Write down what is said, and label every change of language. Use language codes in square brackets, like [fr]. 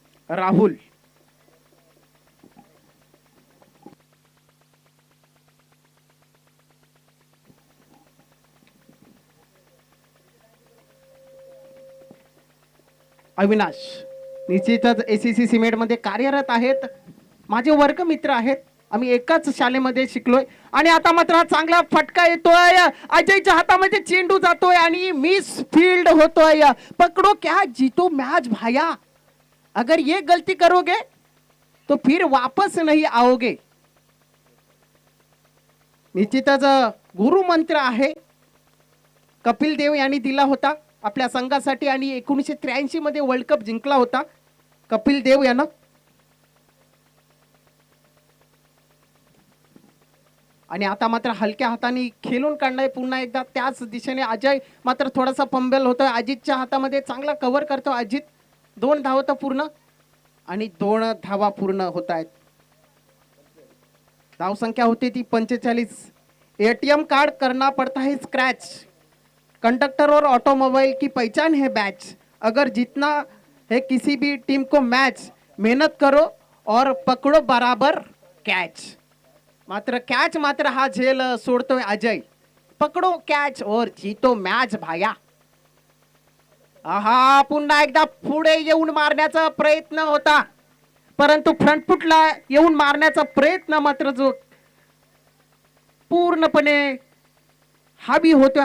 [mr] राहुल अविनाश निश्चितच ACC cement मध्ये कार्यरत आहेत, माझे वर्ग मित्र आहेत. आम्ही एकाच शाळेमध्ये शिकलोय. आणि आता मात्र हा चांगला फटका येतोय, अजयच्या हातामध्ये चेंडू जातोय आणि मिस फील्ड होतोय. [hi] पकडो क्या जीतो मैच भाया, अगर ये गलती करोगे तो फिर वापस नहीं आओगे. [mr] निश्चितच गुरु मंत्र आहे, कपिल देव यांनी दिला होता आपल्या संघासाठी आणि 1983 मध्ये वर्ल्ड कप जिंकला होता कपिल देव यानं. आणि आता मात्र हलक्या हाताने खेळून काढलाय पुन्हा एकदा त्याच दिशेने. अजय मात्र थोडासा पंबेल होतोय, अजितच्या हातामध्ये चांगला कव्हर करतो अजित. 2 धावा पूर्ण आणि 2 धावा पूर्ण होत आहेत. धाव संख्या होती ती 45. [hi] एटीएम कार्ड करना पड़ता है स्क्रैच, कंडक्टर और ऑटोमोबाइल की पहचान है बैच. अगर जीतना है किसी भी टीम को मैच, मेहनत करो और पकड़ो बराबर कैच. [mr] मात्र कॅच मात्र हा झेल सोडतोय अजय. [hi] पकडो कॅच और जीतो मॅच भाया. [mr] आहा, पुन्हा एकदा पुढे येऊन मारण्याचा प्रयत्न होता, परंतु फ्रंटफुटला येऊन मारण्याचा प्रयत्न मात्र जो पूर्णपणे हावी होतोय.